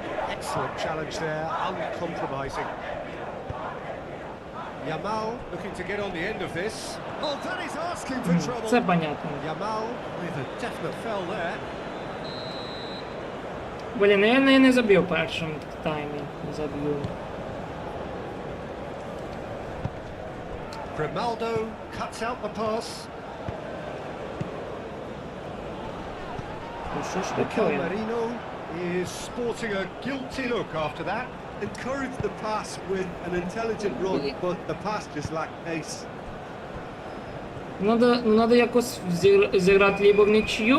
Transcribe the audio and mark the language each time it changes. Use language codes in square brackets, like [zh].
[en] Excellent challenge there, uncompromising. Yamal looking to get on the end of this. Oh, that is asking for trouble. [uk] Це понятно. [en] Yamal with a definite foul there. [uk] Блін, я не заб'ю в першому таймі. Не заб'ю. [en] Grimaldo cuts out the pass. [uk] Ну що ж [en] Mikel [uk] таке? [en] Merino is sporting a guilty look after that. Encouraged the pass with an intelligent run, but the pass just lacked pace. [uk] Надо якось зіграти либо в нічию,